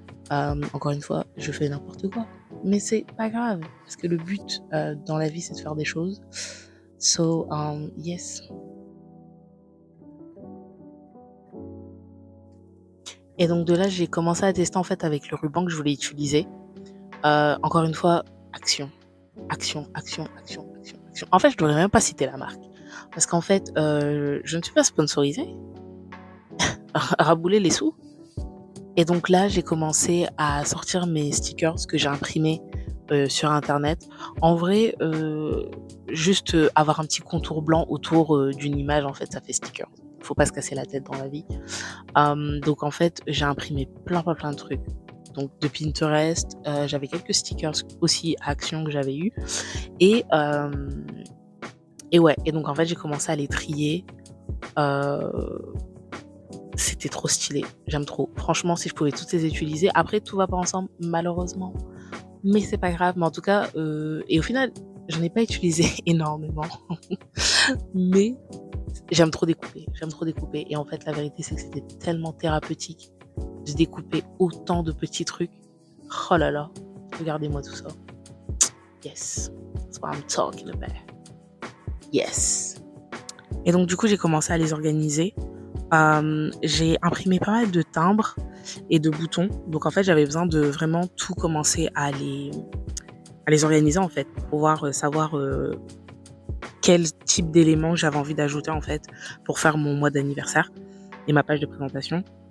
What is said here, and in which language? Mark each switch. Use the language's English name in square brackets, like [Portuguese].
[French] Encore une fois, je fais n'importe quoi. Mais c'est pas grave. Parce que le but dans la vie, c'est de faire des choses. [English] So, yes. [French] Et donc, de là, j'ai commencé à tester, en fait, avec le ruban que je voulais utiliser. Encore une fois, action. Action, action, action, action, action. En fait, je devrais même pas citer la marque. Parce qu'en fait, je ne suis pas sponsorisée. Rabouler les sous. Et donc là, j'ai commencé à sortir mes stickers que j'ai imprimés sur Internet. En vrai, juste avoir un petit contour blanc autour d'une image, en fait, ça fait sticker. Faut pas se casser la tête dans la vie. Donc en fait, j'ai imprimé plein de trucs. Donc de Pinterest, j'avais quelques stickers aussi à Action que j'avais eu. Et, et ouais, et donc en fait, j'ai commencé à les trier. C'était trop stylé, j'aime trop. Franchement, si je pouvais toutes les utiliser. Après, tout va pas ensemble, malheureusement. Mais c'est pas grave. Mais en tout cas, et au final, j'en ai pas utilisé énormément. Mais j'aime trop découper. J'aime trop découper. Et en fait, la vérité, c'est que c'était tellement thérapeutique de découper autant de petits trucs. Oh là là, regardez-moi tout ça. [English] Yes, that's what I'm talking about. Yes. [French] Et donc, du coup, j'ai commencé à les organiser. J'ai imprimé pas mal de timbres et de boutons. Donc, en fait, j'avais besoin de vraiment tout commencer à les organiser, en fait, pour pouvoir savoir quel type d'éléments j'avais envie d'ajouter, en fait, pour faire mon mois d'anniversaire et ma page de présentation.